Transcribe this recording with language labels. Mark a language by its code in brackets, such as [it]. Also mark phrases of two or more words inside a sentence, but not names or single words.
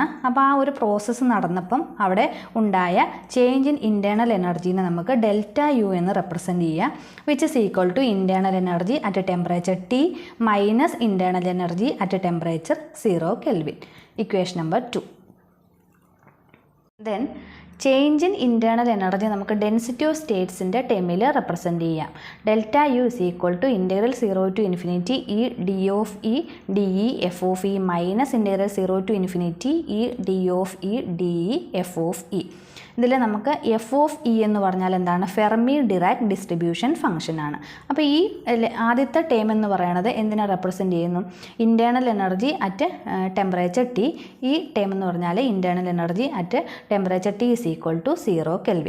[ml] അപ്പോൾ ആ ഒരു പ്രോസസ്സ് നടന്നപ്പം അവിടെ ഉണ്ടായ [en] change in internal energy [ml] നമുക്ക് ΔU എന്ന് റെപ്രസെൻറ്റ് ചെയ്യുക, [en] which is equal to internal energy at temperature T minus internal energy at temperature 0 kelvin. equation number 2. then change in internal energy [ml] നമുക്ക് [en] density of states [ml] ടേമിൽ റെപ്രസെൻറ്റ് ചെയ്യാം. [en] ΔU = (0 to ∞ E d(E) dE f(E) മൈനസ് (0 to ∞ E d(E) dE f(E). [ml] ഇതിൽ നമുക്ക് f(E) എന്ന് പറഞ്ഞാൽ എന്താണ്, [en] Fermi Dirac distribution function. [ml] അപ്പോൾ ഈ ആദ്യത്തെ ടേം എന്ന് പറയുന്നത് എന്തിനെ റെപ്രസെൻറ്റ് ചെയ്യുന്നു, [en] internal energy at temperature T. [ml] ഈ ടേം എന്ന് പറഞ്ഞാൽ [en] internal energy at temperature T = 0 kelvin.